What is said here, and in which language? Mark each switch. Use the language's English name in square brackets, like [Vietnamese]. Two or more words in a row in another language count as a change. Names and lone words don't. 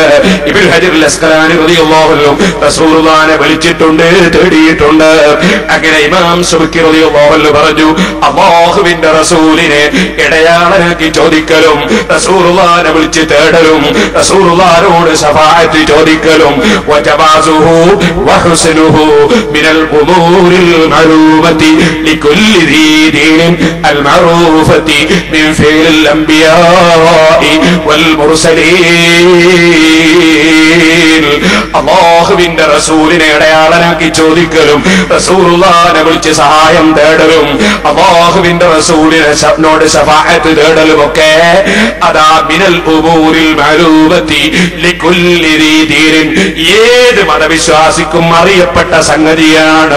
[Malayalam] ഇബ്നു ഹജർ അസ്ഖലാനി [Arabic] رضي الله عنه [Malayalam] റസൂലുള്ളാഹിനെ വിളിച്ചിട്ടുണ്ട്, തേടിയിട്ടുണ്ട്. അങ്ങനെ ഇമാം സുബ്കി [Arabic] رضي الله عنه [Malayalam] പറഞ്ഞു, അല്ലാഹുവിന്റെ റസൂലിനെ ഇടയാളനാക്കി ചോദിക്കലും, റസൂലുള്ളാഹിനെ വിളിച്ച് തേടലും, റസൂലുള്ളാഹിനോട് ശഫാഅത്ത് ചോദിക്കലും [Arabic] وجوازه وحسنه من الأمور المعلومة لكل ذي دين المعروفة من فعل الأنبياء والمرسلين. [Malayalam] അല്ലാഹുവിന്റെ റസൂലിനെ ഇടയാളനാക്കി ചോദിക്കലും, റസൂലുള്ളാഹിനെ വിളിച്ച് സഹായം തേടലും, അല്ലാഹുവിന്റെ റസൂലിനോട് ശഫാഅത്ത് തേടലും ഒക്കെ അതാ [Arabic] من الأمور المعلومة لكل ذي دين, [Malayalam] ഏത് മതവിശ്വാസിക്കും അറിയപ്പെട്ട സംഗതിയാണ്.